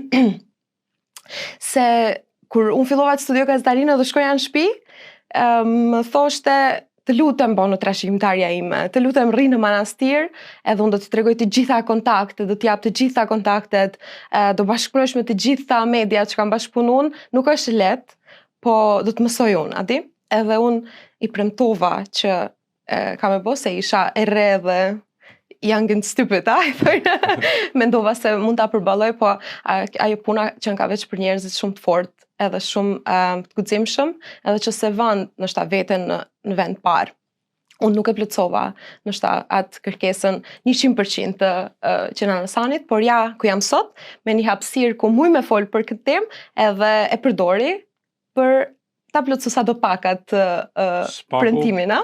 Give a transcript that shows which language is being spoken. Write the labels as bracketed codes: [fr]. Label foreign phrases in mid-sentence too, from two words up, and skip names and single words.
[sq] Se kur unë fillova të studio gazetarinë dhe shkoja në shtëpi, më thoshte të lutem bo në trashëgimtarja ime, të lutem rri në manastir, edhe unë do t'i tregoj të gjitha kontaktet, do t'i jap të gjitha kontaktet, do bashkëpunosh me të gjitha media që kam bashkëpunun, nuk është lehtë, po do të mësoj unë, a di? Edhe unë i premtova që kam e bo se isha e re dhe [en] young and stupid, [sq] mendova se mund ta përballoj, po ajo puna që ka veç për njerëzit shumë të fortë, edhe shumë të guximshëm, edhe që se vënë ndoshta veten në vend parë. Unë nuk e plotësova ndoshta atë kërkesën 100% që në Ansanit, por ja ku jam sot, me një hapësirë ku muj me fol për këtë temë, edhe e përdori për ta plotësu sa do pak atë premtimin, a?